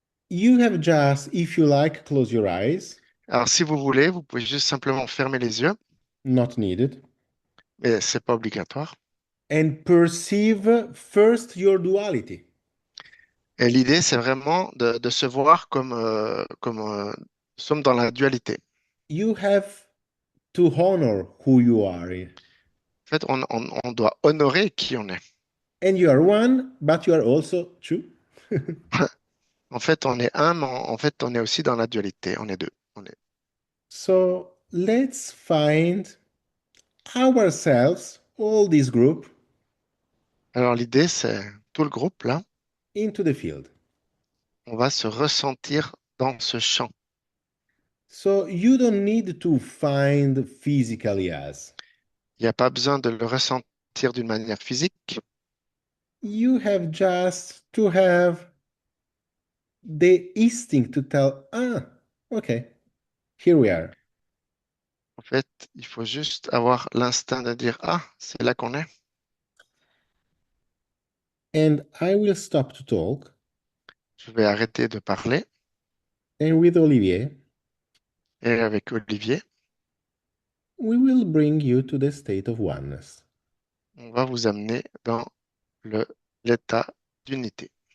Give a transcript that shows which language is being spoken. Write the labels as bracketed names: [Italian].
[English] You have just, if you like, close your eyes, [French] Alors, si vous voulez, vous pouvez juste simplement fermer les yeux, [English] not needed, [French] mais c'est pas obligatoire. [English] and perceive first your duality. [French] Et l'idée, c'est vraiment de se voir comme nous sommes dans la dualité. [English] You have to honor who you are, [French] En fait, on doit honorer qui on est. [English] and you are one, but you are also two. [French] En fait, on est un, mais en fait, on est aussi dans la dualité. On est deux. [English] So let's find ourselves, all this group, [French] Alors, l'idée, c'est tout le groupe, là, [English] into the field. [French] on va se ressentir dans ce champ. [English] So you don't need to find physically as. [French] Il n'y a pas besoin de le ressentir d'une manière physique. [English] You have just to have the instinct to tell, okay, here we are. [French] En fait, il faut juste avoir l'instinct de dire, ah, c'est là qu'on est. [English] And I will stop to talk. [French] Je vais arrêter de parler. [English] And with Olivier, [French] Et avec Olivier, [English] we will bring you to the state of oneness. [French] on va vous amener dans le, l'état d'unité.